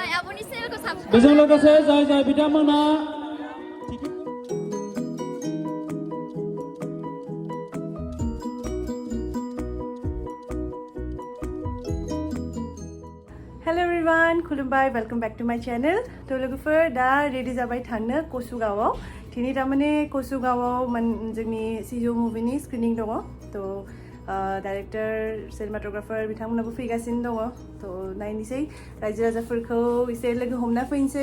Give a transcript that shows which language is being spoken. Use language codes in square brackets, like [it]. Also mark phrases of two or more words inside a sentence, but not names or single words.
[brx] आब'नि चेनेलखौ साबस्क्राइब बेजों लोगोसे जाय जाय बिथांमोना [en] Hello everyone, खुलुमबाय, welcome back to my channel. [brx] तो लोगोफोर दा रेडी जाबाय थांनो कोचुगावआव. दिनै तारमाने कोचुगावआव जोंनि सिजौ मुभिनि स्क्रिनिं दङ. तो [en] director cinematographer [brx] बिथांमोनाबो फैगासिनो दङ. तो नायनोसै रायजो राजाफोरखौ एसे लोगो हमना फैनोसै.